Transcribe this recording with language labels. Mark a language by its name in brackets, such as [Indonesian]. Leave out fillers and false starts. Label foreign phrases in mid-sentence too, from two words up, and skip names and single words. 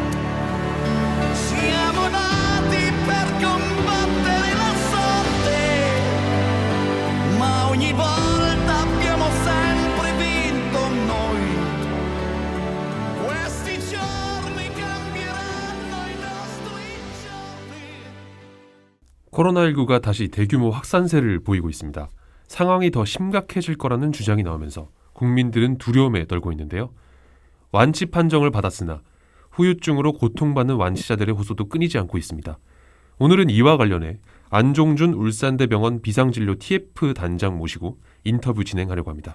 [Italian] Siamo nati per combattere la sorte, ma ogni volta abbiamo sempre vinto noi. Questi giorni cambieranno i nostri giorni. [Korean] 코로나19가 다시 대규모 확산세를 보이고 있습니다. 상황이 더 심각해질 거라는 주장이 나오면서 국민들은 두려움에 떨고 있는데요. 완치 판정을 받았으나 후유증으로 고통받는 완치자들의 호소도 끊이지 않고 있습니다. 오늘은 이와 관련해 안종준 울산대병원 비상진료 TF 단장 모시고 인터뷰 진행하려고 합니다.